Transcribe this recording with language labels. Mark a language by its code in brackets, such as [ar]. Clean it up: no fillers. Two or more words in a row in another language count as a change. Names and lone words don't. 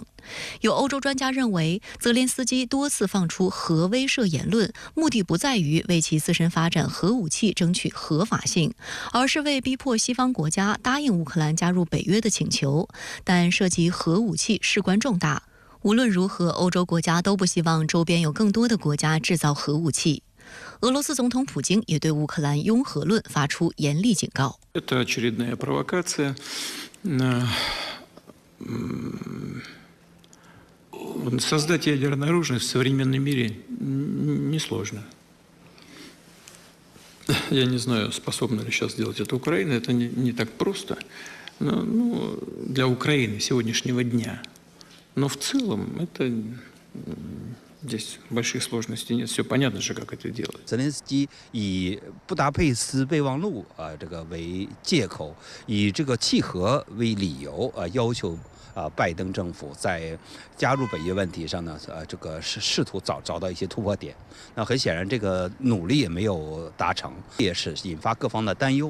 [zh] 有欧洲专家认为，泽连斯基多次放出核威慑言论，目的不在于为其自身发展核武器争取合法性，而是为逼迫西方国家答应乌克兰加入北约的请求。但涉及核武器事关重大，无论如何，欧洲国家都不希望周边有更多的国家制造核武器。俄罗斯总统普京也对乌克兰拥核论发出严厉警告。 [ru] Создать ядерное оружие в современном мире несложно. Я не знаю, способна ли сейчас сделать это Украина. Это не так просто. Для Украины сегодняшнего дня. Но в целом это здесь больших сложностей нет. Все понятно же, как это делать. [zh] 泽连斯基以布达佩斯备忘录这个为借口，以这个契合为理由要求拜登政府在加入北约问题上呢，这个试图找到一些突破点。那很显然，这个努力也没有达成，也是引发各方的担忧。